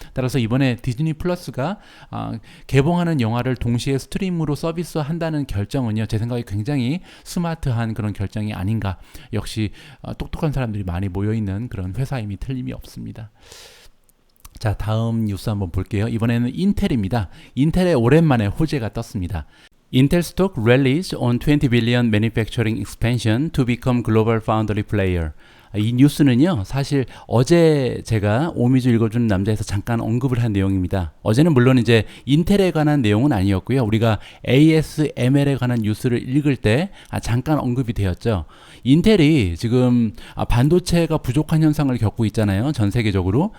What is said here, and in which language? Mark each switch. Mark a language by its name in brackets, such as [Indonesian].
[Korean] 따라서 이번에 디즈니 플러스가 개봉하는 영화를 동시에 스트림으로 서비스한다는 결정은요, 제 생각에 굉장히 스마트한 그런 결정이 아닌가. 역시 똑똑한 사람들이 많이 모여있는 그런 회사임이 틀림이 없습니다. 자, 다음 뉴스 한번 볼게요. 이번에는 인텔입니다. 인텔에 오랜만에 호재가 떴습니다. [English] Intel stock rallies on 20 billion manufacturing expansion to become global foundry player. [Korean] 이 뉴스는요, 사실 어제 제가 오미주 읽어주는 남자에서 잠깐 언급을 한 내용입니다. 어제는 물론 이제 인텔에 관한 내용은 아니었고요. 우리가 ASML에 관한 뉴스를 읽을 때 잠깐 언급이 되었죠. 인텔이 지금 반도체가 부족한 현상을 겪고 있잖아요. 전 세계적으로.